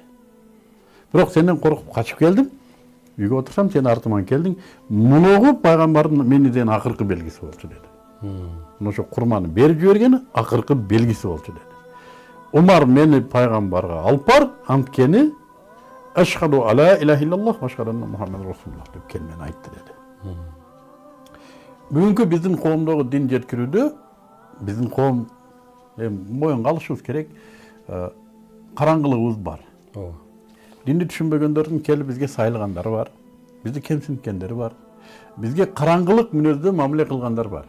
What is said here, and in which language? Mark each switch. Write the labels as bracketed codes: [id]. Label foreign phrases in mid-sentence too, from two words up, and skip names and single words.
[ky] Бирок сенден коркуп качып келдим. Үйгө отурсам сен артыман келдиң. Мунугу пайгамбардын мени деген акыркы белгиси болчу деди. Ошо курманы берип жибергени акыркы белгиси болчу деди. Умар мени пайгамбарга алып бар, анткени [ar] أشهد أن لا إله إلا الله وأشهد أن محمدا رسول الله [ky] деп келмени айтты деди. Бүгүнкү биздин коомдогу дин жеткирүүдө биздин коом моюнга алышыбыз керек, караңгылыгыбыз бар. Динди түшүнбөгөндөрдүн келип бизге сайлагандары бар. Бизди кемсинткендери бар. Бизге караңгылык мүнөздө мамиле кылгандар бар.